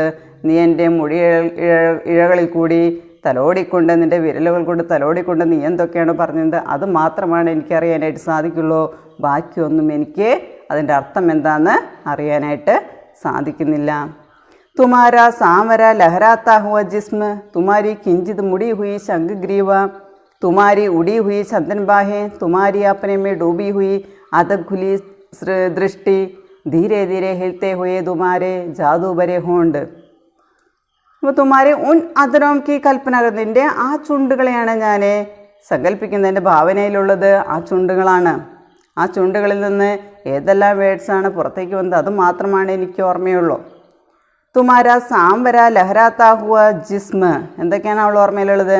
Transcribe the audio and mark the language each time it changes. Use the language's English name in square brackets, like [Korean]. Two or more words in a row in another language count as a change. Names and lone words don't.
[Malayalam] നീ എൻ്റെ ഇഴകളിൽ കൂടി തലോടിക്കൊണ്ട്, നിൻ്റെ വിരലുകൾ കൊണ്ട് തലോടിക്കൊണ്ട് നീ എന്തൊക്കെയാണ് പറഞ്ഞത് അത് മാത്രമാണ് എനിക്കറിയാനായിട്ട് സാധിക്കുള്ളൂ. ബാക്കിയൊന്നും എനിക്ക് അതിൻ്റെ അർത്ഥം എന്താണെന്ന് അറിയാനായിട്ട് സാധിക്കുന്നില്ല. [Hindi] तुम्हारा साँवला लहराता हुआ जिस्म तुम्हारी किंचित मुड़ी हुई शंख ग्रीवा तुम्हारी उठी हुई चंदन बाहें तुम्हारी अपने में डूबी हुई अधक खुली दृष्टि धीरे धीरे हिलते हुए तुम्हारे जादू भरे होंड. [Malayalam] അപ്പോൾ [Hindi] तुम्हारे उन अधरों की कल्पना, [Malayalam] നിൻ്റെ ആ ചുണ്ടുകളെയാണ് ഞാൻ സങ്കല്പിക്കുന്നത്. എൻ്റെ ഭാവനയിലുള്ളത് ആ ചുണ്ടുകളാണ്. ആ ചുണ്ടുകളിൽ നിന്ന് ഏതെല്ലാം വേർഡ്സാണ് പുറത്തേക്ക് വന്നത് അത് മാത്രമാണ് എനിക്ക് ഓർമ്മയുള്ളൂ. [Hindi] तुम्हारा साँवला लहराता हुआ जिस्म, [Malayalam] എന്തൊക്കെയാണ് അവൾ ഓർമ്മയിലുള്ളത്?